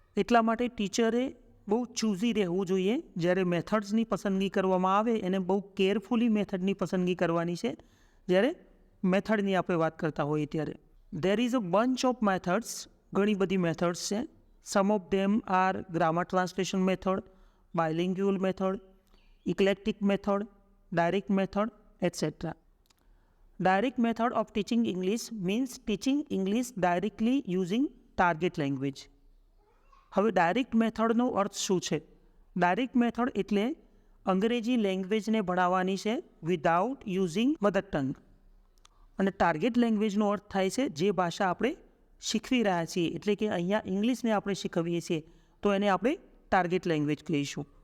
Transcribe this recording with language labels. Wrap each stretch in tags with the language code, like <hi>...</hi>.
<gu>એટલા માટે ટીચરે બહુ ચૂઝી રહેવું જોઈએ. જ્યારે મેથડ્સની પસંદગી કરવામાં આવે એને બહુ કેરફુલી મેથડની પસંદગી કરવાની છે, જ્યારે મેથડની આપણે વાત કરતા હોઈએ ત્યારે.</gu> <en>There is a bunch of methods.</en> <gu>ઘણી બધી મેથડ્સ છે.</gu> <en>Some of them are grammar translation method, bilingual method, eclectic method, direct method, etcetera. Direct method of teaching English means teaching English directly using target language.</en> <gu>હવે direct મેથડનો અર્થ શું છે? Direct method એટલે અંગ્રેજી લેંગ્વેજને ભણાવવાની છે</gu> <en>Without using mother tongue.</en> <gu>અને target લેંગ્વેજનો અર્થ થાય છે જે ભાષા આપણે શીખવી રહ્યા છીએ, એટલે કે અહીંયા ઇંગ્લિશને આપણે શીખવીએ છીએ તો એને આપણે ટાર્ગેટ લેંગ્વેજ કહીશું.</gu>